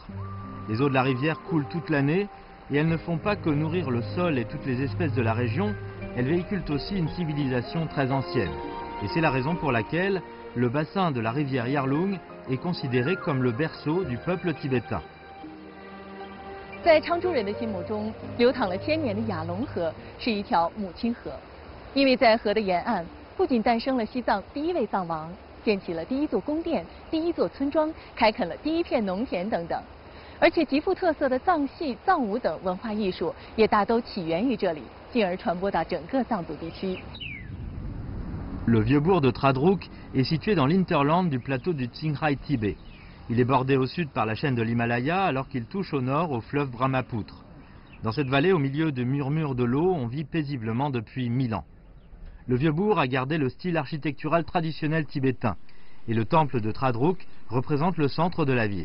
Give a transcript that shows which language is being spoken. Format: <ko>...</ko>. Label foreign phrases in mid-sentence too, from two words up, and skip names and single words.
<fr>Les eaux de la rivière coulent toute l'année et elles ne font pas que nourrir le sol et toutes les espèces de la région, elles véhiculent aussi une civilisation très ancienne. Et c'est la raison pour laquelle le bassin de la rivière Yarlung est considéré comme le berceau du peuple tibétain.</fr> <zh>在昌珠人的心目中，流淌了千年的雅龙河是一条母亲河，因为在河的沿岸，不仅诞生了西藏第一位藏王，建起了第一座宫殿、第一座村庄，开垦了第一片农田等等，而且极富特色的藏戏、藏舞等文化艺术也大都起源于这里，进而传播到整个藏族地区。</zh> <fr>Le vieux bourg de Tradruk est situé dans l'interland du plateau du Tsingrai Tibet. Il est bordé au sud par la chaîne de l'Himalaya alors qu'il touche au nord au fleuve Brahmapoutre. Dans cette vallée, au milieu de murmures de l'eau, on vit paisiblement depuis 1000 ans. Le vieux bourg a gardé le style architectural traditionnel tibétain et le temple de Tradruk représente le centre de la ville.</fr>